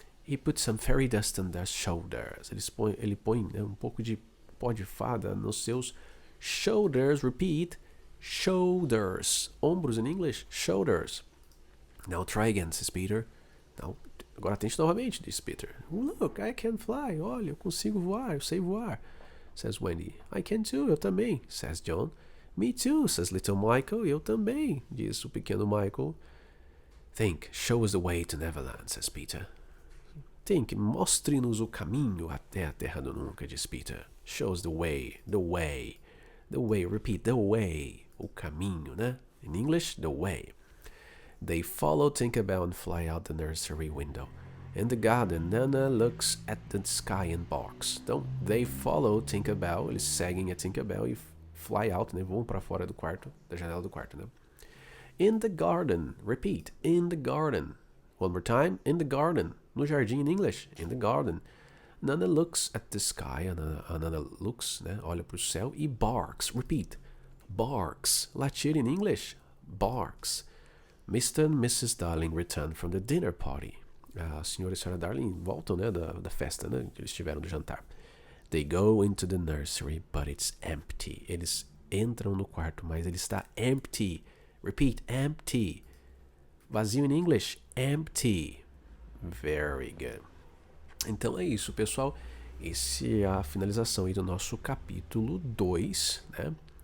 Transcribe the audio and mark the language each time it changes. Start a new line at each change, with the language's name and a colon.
English: He put some fairy dust on their shoulders.
Portuguese: Ele põe né, um pouco de pó de fada nos seus
English: shoulders. Repeat. Shoulders.
Portuguese: Ombros
English: in English. Shoulders. Now try again, says Peter. Now,
Portuguese: agora tente novamente, diz Peter.
English: Look, I can fly.
Portuguese: Olha, eu consigo voar, eu sei voar.
English: Says Wendy. I can too,
Portuguese: eu também.
English: Says John. Me too, says little Michael.
Portuguese: Eu também, diz o pequeno Michael.
English: Think, show us the way to Neverland, says Peter. Think,
Portuguese: mostre-nos o caminho até a terra do nunca, diz Peter.
English: Show us the way, the way. The way, repeat, the way.
Portuguese: O caminho, né?
English: In English, the way. They follow Tinkerbell and fly out the nursery window. In the garden, Nana looks at the sky and barks.
Portuguese: Então,
English: they follow Tinkerbell,
Portuguese: eles seguem a Tinkerbell e
English: fly out,
Portuguese: né? Voam para fora do quarto, da janela do quarto, né?
English: In the garden, repeat, in the garden. One more time, in the garden.
Portuguese: No jardim,
English: in English, in the garden. Nana looks at the sky, a Nana looks,
Portuguese: né? Olha para o céu e
English: barks, repeat. Barks,
Portuguese: latir
English: in English, barks. Mr. and Mrs. Darling return from the dinner party.
Portuguese: A senhora e a senhora Darling voltam, né, da festa, né, que eles tiveram do jantar. They go into the nursery, but it's empty. Eles entram no quarto, mas ele está
English: empty. Repeat, empty.
Portuguese: Vazio
English: in English, empty. Very good.
Portuguese: Então é isso, pessoal. Esse é a finalização aí do nosso capítulo 2, né?